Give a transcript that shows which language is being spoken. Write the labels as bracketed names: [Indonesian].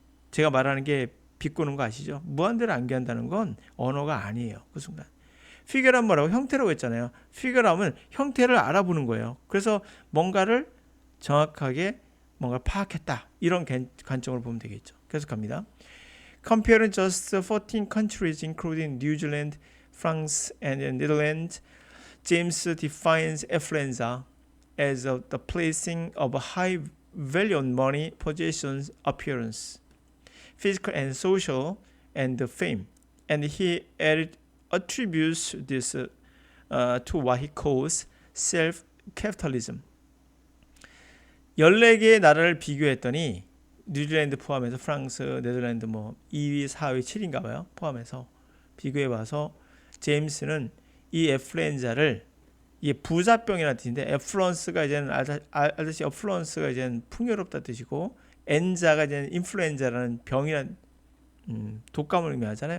[Korean] 제가 말하는 게 비꼬는 거 아시죠? 무한대로 암기한다는 건 언어가 아니에요. 그 순간. figure란 뭐라고? 형태라고 했잖아요. figure하면 형태를 알아보는 거예요. 그래서 뭔가를 정확하게 뭔가 파악했다. 이런 관점으로 보면 되겠죠. 계속합니다. [English] Comparing just 14 countries including New Zealand, France, and the Netherlands, James defines affluenza as the placing of a high value on money, possessions, appearance, physical and social, and fame. And he attributes this to what he calls self-capitalism. [Korean] 14개의 나라를 비교했더니 뉴질랜드 포함해서 프랑스, 네덜란드 뭐 2위, 4위, 7위인가 봐요. 포함해서 비교해 봐서 제임스는 이 애플루엔자를 이게 부자병이라는 뜻인데 애플루언스가 이제는 알다시피 애플루언스가 이제는 풍요롭다 뜻이고 엔자가 이제는 인플루엔자라는 병이란 독감을 의미하잖아요.